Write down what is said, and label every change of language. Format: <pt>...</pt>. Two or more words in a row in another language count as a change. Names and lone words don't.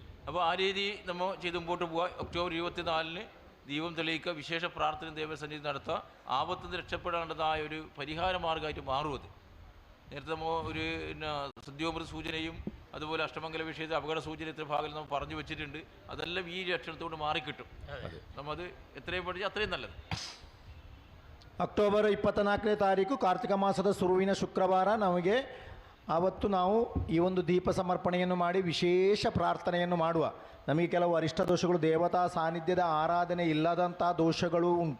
<ml>അപ്പോൾ ആ രീതി നമ്മൾ ചെയ്ത് മുമ്പോട്ട് പോവുക. ഒക്ടോബർ 24-ന് ദീപം തെളിയിക്കുക, വിശേഷ പ്രാർത്ഥന ദേവസന്നിധി നടത്തുക, ആപത്തിൽ നിന്ന് രക്ഷപ്പെടേണ്ടതായ ഒരു പരിഹാര മാർഗമായിട്ട് മാറും അത്. നേരത്തെ നമ്മൾ ഒരു സദ്യോമൃത സൂചനയും അതുപോലെ അഷ്ടമംഗല വിഷയത്തിൽ അപകട സൂചന ഇത്ര ഭാഗം നമ്മൾ പറഞ്ഞു വെച്ചിട്ടുണ്ട്. അതെല്ലാം ഈ ലക്ഷണത്തോട് മാറിക്കിട്ടും. നമ്മത് എത്രയും പഠിച്ചാൽ അത്രയും നല്ലത്.</ml> <kn>ಅಕ್ಟೋಬರ್ 24ನೇ ತಾರೀಕು ಕಾರ್ತಿಕ ಮಾಸದ ಸುರುವಿನ ಶುಕ್ರವಾರ ನಮಗೆ ಆವತ್ತು ನಾವು ಈ ಒಂದು ದೀಪ ಸಮರ್ಪಣೆಯನ್ನು ಮಾಡಿ ವಿಶೇಷ ಪ್ರಾರ್ಥನೆಯನ್ನು ಮಾಡುವ. ನಮಗೆ ಕೆಲವು ಅರಿಷ್ಟ ದೋಷಗಳು, ದೇವತಾ ಸಾನ್ನಿಧ್ಯದ ಆರಾಧನೆ ಇಲ್ಲದಂಥ ದೋಷಗಳು ಉಂಟು.</kn>